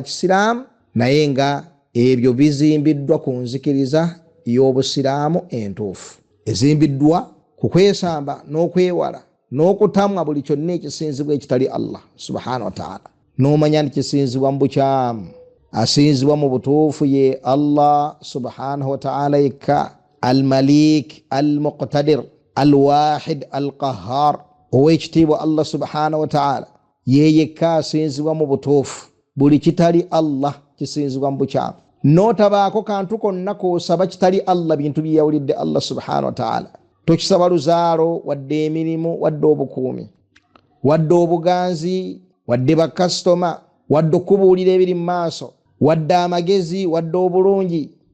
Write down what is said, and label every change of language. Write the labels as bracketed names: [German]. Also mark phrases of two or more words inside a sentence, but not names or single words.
[Ganda] kisiraamu naye nga ebyo bizimbiddwa ku nzikiriza y'obusiraamu entuufu ezimbiddwa ku kwesamba n'okwewala n'okutamwa buli kyonna ekisinzibwa ekitali Allah [Arabic] سبحانه و [Ganda] ta'ala n'omanya nti kisinzibwa mu bukyamu asinzibwa mu butuufu ye Allah [Arabic] سبحانه وتعالى [Ganda] yekka al-malik [Arabic] المقتدر الواحد القهار [Ganda] ow'ekitiibwa Allah [Arabic] سبحانه وتعالى [Ganda] ye yekka asinzibwa mu butuufu buli kitali Allah kisinzibwa mu bukyamu n'otabaako kantu konna k'osaba kitali Allah bintu byeyawulidde Allah [Arabic] سبحانه وتعالى [Ganda] tokisaba luzaalo wadde emirimu wadde obukuumi wadde obuganzi wadde bakasitoma wadde okubuulira ebiri mu maaso wadde amagezi wadde obulungi